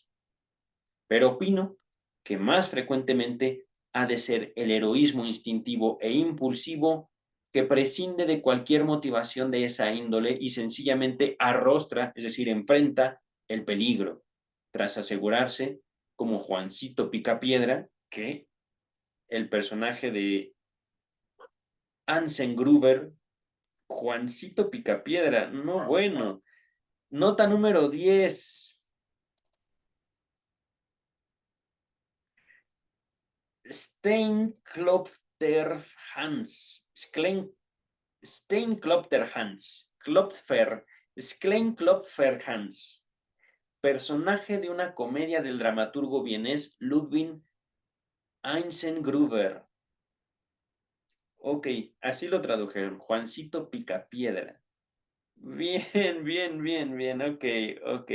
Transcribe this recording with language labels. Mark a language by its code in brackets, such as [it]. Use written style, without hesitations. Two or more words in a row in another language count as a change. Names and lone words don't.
[es] Pero opino que más frecuentemente ha de ser el heroísmo instintivo e impulsivo que prescinde de cualquier motivación de esa índole y sencillamente arrostra, es decir, enfrenta el peligro, tras asegurarse, como Juancito Picapiedra, que el personaje de Ansen Gruber, Juancito Picapiedra, no bueno. Nota número 10. Steinklopfer-Hans. Steinklopfer-Hans. Klopfer. Steinklopfer-Hans. Personaje de una comedia del dramaturgo vienés Ludwig Einzengruber. Ok, así lo tradujeron. Juancito Picapiedra. Bien, bien, bien, bien. Ok, ok.